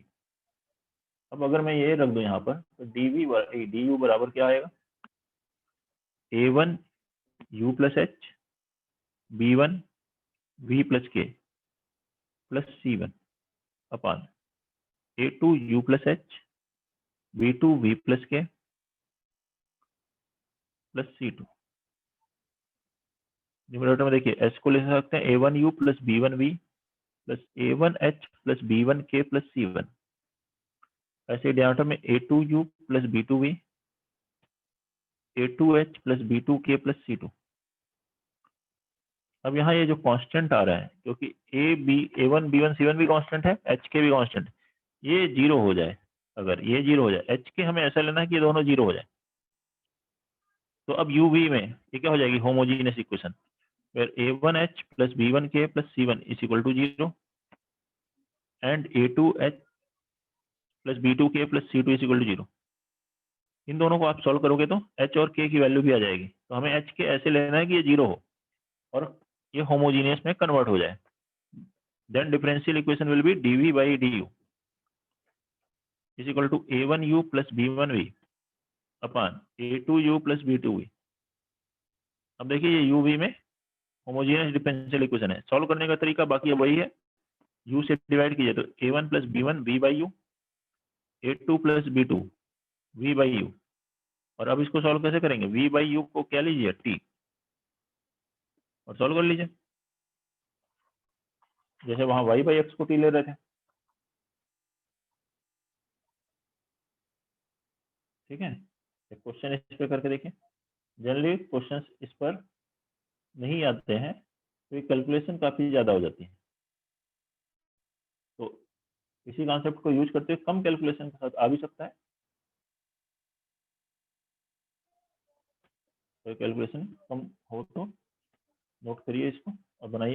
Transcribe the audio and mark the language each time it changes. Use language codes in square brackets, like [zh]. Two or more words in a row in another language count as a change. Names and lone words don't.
[hi] अब अगर मैं ये रख दूं यहाँ पर तो du बराबर क्या आएगा, a1 u प्लस h, b1 v प्लस k प्लस c1 अपान a2 u प्लस h, b2 v प्लस k प्लस c2। न्यूमरेटर में देखिए h को ले सकते हैं a1u प्लस b1v प्लस a1h प्लस b1k प्लस c1। ऐसे डिनोमिनेटर में a2u प्लस b2v, [en] a2h प्लस b2k प्लस c2। [hi] अब यहाँ ये जो कांस्टेंट आ रहा है, क्योंकि a1 b1 c1 भी कांस्टेंट है, h के भी कांस्टेंट, ये जीरो हो जाए, अगर ये जीरो हो जाए, h के हमें ऐसा लेना है कि ये दोनों जीरो हो जाए, तो अब uv में ये क्या हो जाएगी, [en] homogeneous equation, where a1h plus b1k plus c1 is equal to 0 and a2h plus b2k plus c2 is equal to 0। [hi] इन दोनों को आप सॉल्व करोगे तो h और k की वैल्यू भी आ जाएगी, तो हमें h के ऐसे लेना है कि ये 0 हो और ये होमोजीनियस में कन्वर्ट हो जाए। [en] then differential equation will be dv by du is equal to a1u plus b1v अपॉन a2u plus b2v। [hi] अब देखिए ये uv में [en] homogeneous differential equation [hi] है, सॉल्व करने का तरीका बाकी वही है, u से डिवाइड कीजिए तो [en] a1 plus b1 v by u, a2 plus b2 v by u। [hi] और अब इसको सॉल्व कैसे करेंगे, [en] v by u [hi] को क्या लीजिए t और सॉल्व कर लीजिए, जैसे वहां [en] y by x [hi] को t ले रहे थे। ठीक है, एक क्वेश्चन इस पे करके देखिए। जनरली क्वेश्चंस इस पर नहीं आते हैं तो ये कैलकुलेशन काफी ज्यादा हो जाती है, तो इसी कॉन्सेप्ट को यूज करते हुए कम कैलकुलेशन के साथ आ भी सकता है, तो कैलकुलेशन कम हो तो नोट करिए इसको और बनाइए।